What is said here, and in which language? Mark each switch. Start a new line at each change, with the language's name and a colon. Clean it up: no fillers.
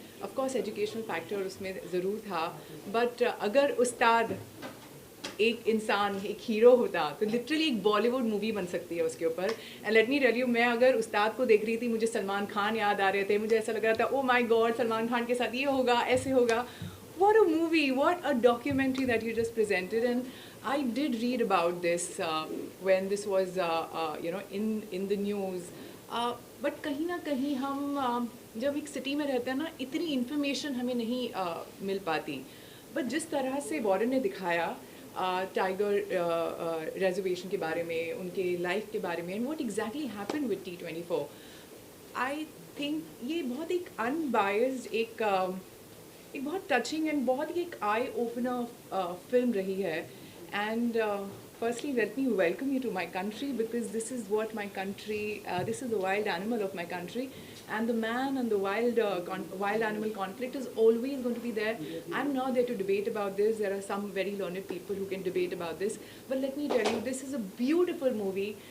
English: of course
Hindi: educational factor उसमें ज़रूर था, बट अगर उस्ताद एक इंसान, एक हीरो होता तो लिटरली एक बॉलीवुड मूवी बन सकती है उसके ऊपर.
English: and let me tell you,
Hindi: मैं अगर उस्ताद को देख रही थी, मुझे सलमान खान याद आ रहे थे, मुझे ऐसा लग रहा था
English: oh my God
Hindi: Salman Khan के साथ ये होगा, ऐसे होगा.
English: What a movie, what a documentary that you just presented. And I did read about this when this was in the news.
Hindi: But कहीं ना कहीं हम जब एक सिटी में रहते हैं ना, इतनी इन्फॉर्मेशन हमें नहीं मिल पाती. बट जिस तरह से वारन ने दिखाया टाइगर रिजर्वेशन के बारे में, उनके लाइफ के बारे में,
English: and what exactly happened with T24, I think
Hindi: ये बहुत एक अनबायस्ड, एक बहुत टचिंग एंड बहुत ही एक आई ओपनर फिल्म रही है.
English: And firstly let me welcome you to my country, because this is what my country, this is the wild animal of my country, and the man and the wild animal conflict is always going to be there. I'm not there to debate about this. There are some very learned people who can debate about this, but let me tell you, this is a beautiful movie.